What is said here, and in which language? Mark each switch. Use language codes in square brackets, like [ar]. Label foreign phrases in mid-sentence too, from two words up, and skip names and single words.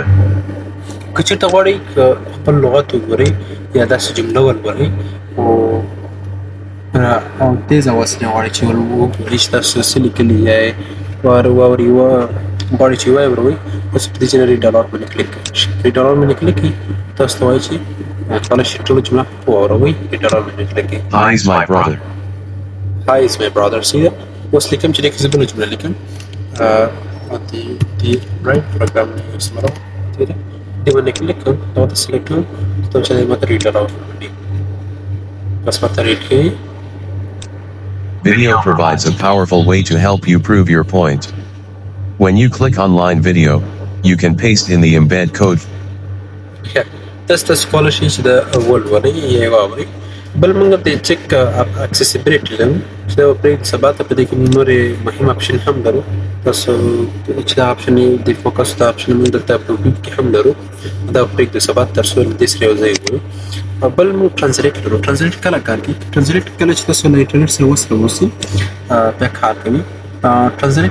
[ps] که چېرته غواړئ خپل لغت وګورئ یا داسې جمله ولولئ او تیزه وسیله غواړئ چې وګورئ چې تاسو څه لیکلي یې واورئ غواړئ چې واوروئ تاسو په دې ځای [en] read aloud [ps] باندې کلیک کوئ [en] read aloud [ps] باندې کلیک کړئ تاسو ته وایي چې کولی شئ ټوله جمله واوروئ [en] read aloud [ps] باندې کلیک کړئ [en] Hi is my brother. Hi is my brother. See that? [ps] اوس لیکم چې دې کې زه بله جمله لیکم [en] the right program is tomorrow. See that? [ps] دې باندې کلیک کوم دا ورته سلیکټ کوم ته چې ماته [en] read aloud [ps] وکړي بس ورته ریډ کوي [en] Video provides a powerful way to help you prove your point. When you click online video, you can paste in the embed code. [ps] تاسو کولی شئ چې دا ولولئ یا یې واورئ بل موږ د [en] check accessibility [ps] لرو چې دا پرېږدو سبا ته په دې کې نورې مهم اپشن هم لرو تاسو چې دا اپشن د فوکس دا اپشن موږ دلته په ویب کې هم لرو دا پرېږدو سبا تر څو له دې سره یو ځای وګورو بل موږ ټرانسلیټ لرو ټرانسلیټ کله کار کوي ټرانسلیټ کله چې تاسو له انټرنیټ سره وصل اوسئ بیا کار کوي ټرانسلیټ